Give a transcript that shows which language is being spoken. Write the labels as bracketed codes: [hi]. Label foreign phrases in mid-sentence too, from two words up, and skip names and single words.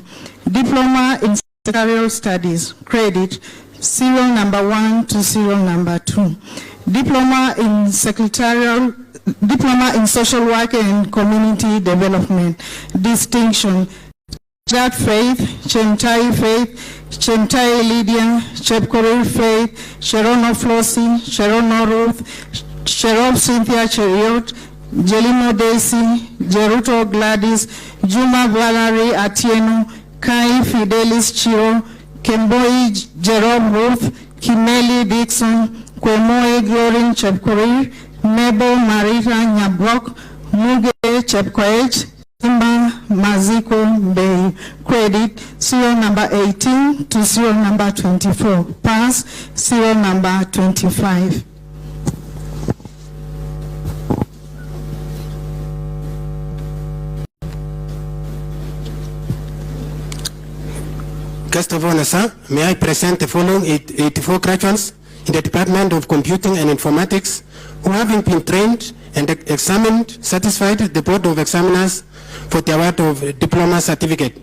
[en] Diploma in secretarial studies, credit, serial number 1 to serial number 2. Diploma in social work and community development, distinction, That Faith, Chemtai Faith, Chemtai Lydia, Chepkorir Faith, Sharono Flossie, Sharono Ruth, Sherop Cynthia Cheriot, Jelimo Daisy, Jeruto Gladys, Juma Valerie Atieno, Kai Fidelis Chiro, Kemboi Jerome Ruth, Kimeli Dixon, Kwemoe Glorin Chepkorir, Nebo Marita Nyabok, Muge Chepkoech, Simba Maziko Bay, credit, serial number 18 to serial number 24, pass, serial number 25. Guest of honor, sir, may I present the following 84 graduates in the Department of Computing and Informatics who, having been trained and examined, satisfied the Board of Examiners for the award of diploma certificate.